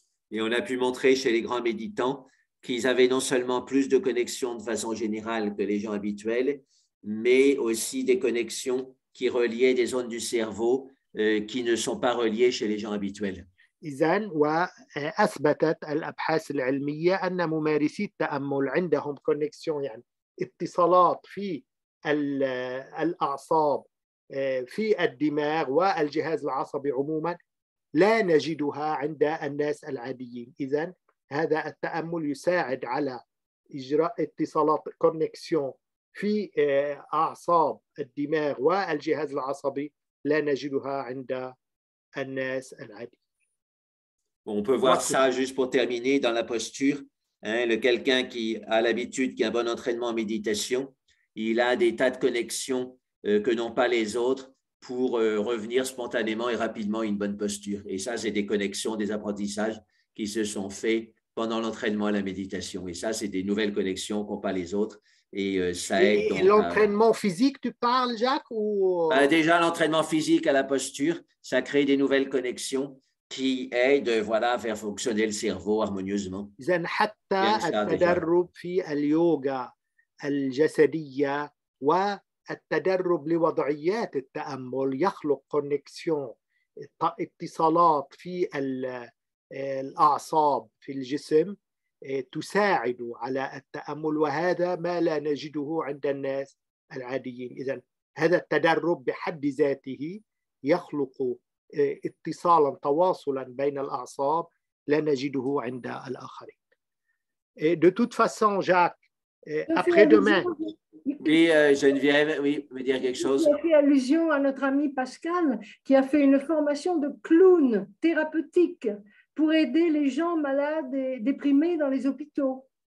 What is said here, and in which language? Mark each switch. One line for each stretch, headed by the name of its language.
French: Et on a pu montrer chez les grands méditants qu'ils avaient non seulement plus de connexions de façon générale que les gens habituels, mais aussi des connexions qui reliaient des zones du cerveau qui ne sont pas reliées chez les gens habituels.
Arabic: إذن وأثبتت الأبحاث العلمية أن ممارسي التأمل عندهم كونكسيون، يعني اتصالات في الأعصاب في الدماغ والجهاز العصبي عموما لا نجدها عند الناس العاديين. إذن هذا التأمل يساعد على إجراء اتصالات كونكسيون في أعصاب الدماغ والجهاز العصبي لا نجدها عند الناس العاديين.
French: On peut voir ça juste pour terminer dans la posture. Hein, quelqu'un qui a l'habitude, qui a un bon entraînement en méditation, il a des tas de connexions que n'ont pas les autres pour revenir spontanément et rapidement à une bonne posture. Et ça, c'est des connexions, des apprentissages qui se sont faits pendant l'entraînement à la méditation. Et ça, c'est des nouvelles connexions qu'ont pas les autres. Et ça aide. Et l'entraînement physique, tu parles, Jacques, ou... Déjà, l'entraînement physique à la posture, ça crée des nouvelles connexions qui aident, voilà, à faire fonctionner le cerveau harmonieusement.
Arabic: إذن حتى التدرب في اليوغا الجسدية التدرب لوضعيات التأمل يخلق كونكسيون اتصالات في الأعصاب في الجسم تساعد على التأمل، وهذا ما لا نجده عند الناس العاديين. إذن هذا التدرب بحد ذاته يخلق اتصالا تواصلا بين الأعصاب لا نجده عند الآخرين.
French: De toute façon, Jacques, après-demain. Oui, Geneviève, oui, vous dire quelque chose? Il a fait allusion à notre ami Pascal qui a fait une formation de clown thérapeutique pour aider les gens malades et déprimés dans les hôpitaux.